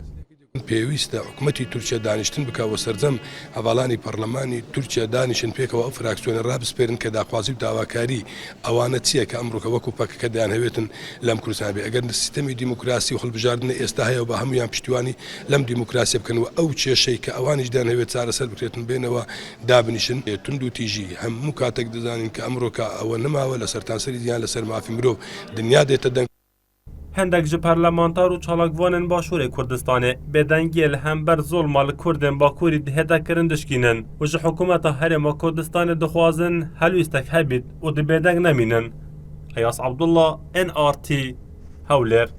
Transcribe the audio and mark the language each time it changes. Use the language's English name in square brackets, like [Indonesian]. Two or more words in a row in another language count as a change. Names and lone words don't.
[Central Kurdish] پێویستە حکوومەتی تورکیا دانیشتن بکەوە سەرجەم هەواڵانی پەرلەمانی تورکیا دانیشن پێکەوە ئەو فراکسیۆنە ڕابسپێرن کە داخوازی و داواکاری ئەوانە چییە کە ئەمڕۆکە وەکو پەکەکە دەیانهەوێتن لەم کوردستان بێ ئەگەر سیستەمی دیموکراسی و هەڵبژاردنە ئێستا هەیە و بە هەمویان پشتیوانی لەم دیموکراسی بکەنەوە ئەو کێشەی کە ئەوانیش دەیانهەوێت چارەسەر بکرێتن بێنەوە دابنیشن تونند و تیژی هەموو کاتێک دەزانین کە ئەمڕۆکە ئەوە نەماوە لە سەرتاسەری دییان لەسەر مافی مرۆڤ دنیا دێتە دەنگ [Kurdish] هەندێک ji پەرلەمانتار و چالاکوانên Başûrê Kurdistanê bêdengiyê li hember zolma li Kurdên Bakurî dihêdekirin dişkînin û ji hikûmeta Herêma Kurdistanê dixwazin helwîstek hebît û di bêdeng nemînin. Eyas Abdullah, NRT, Hewlêr.